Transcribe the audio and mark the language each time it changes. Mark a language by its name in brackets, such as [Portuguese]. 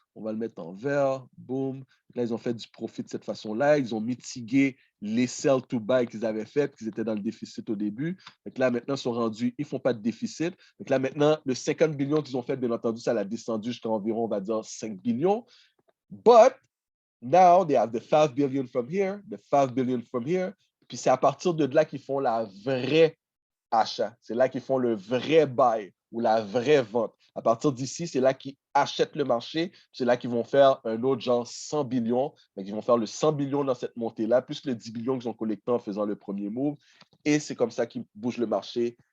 [French] On va le mettre en vert, boum. Là, ils ont fait du profit de cette façon-là. Ils ont mitigué les sell to buy qu'ils avaient fait, qu'ils étaient dans le déficit au début. Donc là, maintenant, ils sont rendus, ils ne font pas de déficit. Donc là, maintenant, le 50 billions qu'ils ont fait, bien entendu, ça l'a descendu jusqu'à environ, on va dire, 5 billions. [English] But now, they have the 5 billion from here, the 5 billion from here. [French] Puis c'est à partir de là qu'ils font la vraie achat. C'est là qu'ils font le vrai buy ou la vraie vente. À partir d'ici, c'est là qu'ils achètent le marché. C'est là qu'ils vont faire un autre genre 100 billions. Donc, ils vont faire le 100 billions dans cette montée-là, plus le 10 billions qu'ils ont collecté en faisant le premier move. Et c'est comme ça qu'ils bougent le marché